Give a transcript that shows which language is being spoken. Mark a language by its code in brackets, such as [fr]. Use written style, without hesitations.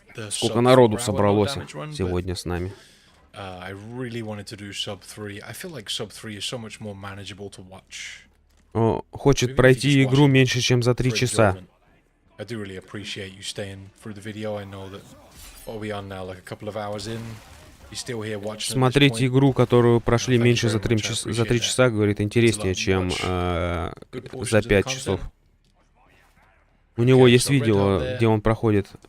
[ru] Сколько народу собралось сегодня с нами. [en] I really wanted to do sub 3. I feel like sub 3 is so much more manageable to watch. [ru] Хочет пройти игру меньше, чем за 3 часа. [en] I do really appreciate you staying through the video. I know that what are we on now, like a couple of hours in. You're still here watching. [ru] Смотреть игру, которую прошли меньше за 3 часа, говорит, интереснее, чем за 5 часов. У него есть видео, где он проходит.